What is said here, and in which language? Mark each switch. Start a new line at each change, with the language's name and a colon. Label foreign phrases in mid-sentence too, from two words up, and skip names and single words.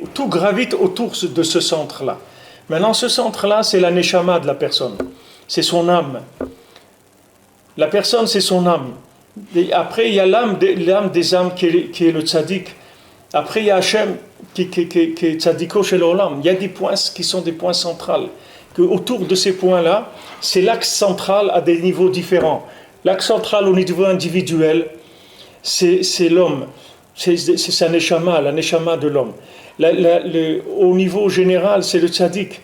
French: Tout gravite autour de ce centre-là. Maintenant, ce centre-là, c'est la neshama de la personne. C'est son âme. La personne, c'est son âme. Et après, il y a l'âme des âmes qui est le tzaddik. Après, il y a Hachem qui est
Hebrew: צדיקו של עולם.
French: Il y a des points qui sont des points centraux. Autour de ces points-là, c'est l'axe central à des niveaux différents. L'axe central au niveau individuel, c'est l'homme. C'est sa neshama, la neshama de l'homme. Au niveau général, c'est le tzaddik.